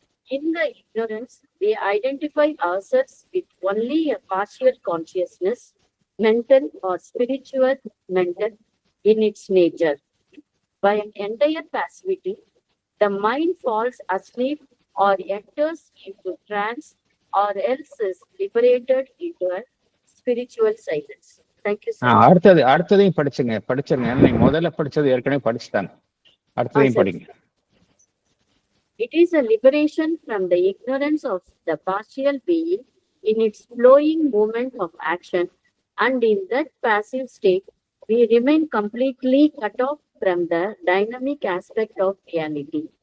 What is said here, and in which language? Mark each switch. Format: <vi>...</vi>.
<en>In the ignorance, we identify ourselves with only a partial consciousness, mental or spiritual mental in its nature. By an entire passivity, the mind falls asleep or enters into trance or else is liberated into a spiritual silence. Thank you, sir.</en> <ta>அடுத்ததையும் படிச்சிருங்க. ஏன்னா நீங்க முதல்ல படிச்சது ஏற்கனவே படிச்சுட்டாங்க. அடுத்ததையும்</ta> <en>sir.</en> <ta>படிங்க.</ta> <en>It is a liberation from the ignorance of the partial being in its flowing movement of action, and in that passive state, we remain completely cut off from the dynamic aspect of reality.</en>